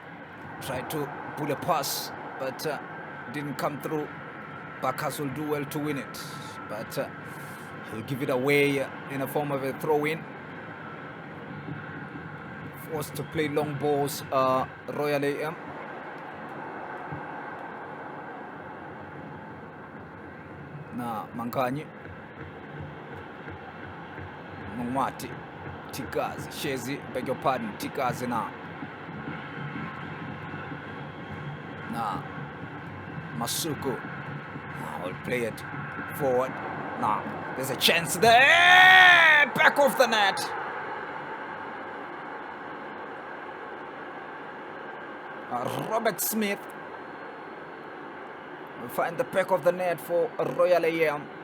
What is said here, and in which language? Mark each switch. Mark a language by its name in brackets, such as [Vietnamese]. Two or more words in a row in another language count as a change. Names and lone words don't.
[English] Dolly Tried to pull a pass, but didn't come through. Bakas will do well to win it, but he'll give it away in a form of a throw-in. Forced to play long balls, Royal AM. Na Mankanyi. Mwati. Tikazi. Shezi, beg your pardon. Tikazi now. Now, Masuku. Now we'll play it forward. Now, there's a chance there. Back off the net. Robert Smith will find the back of the net for Royal AM.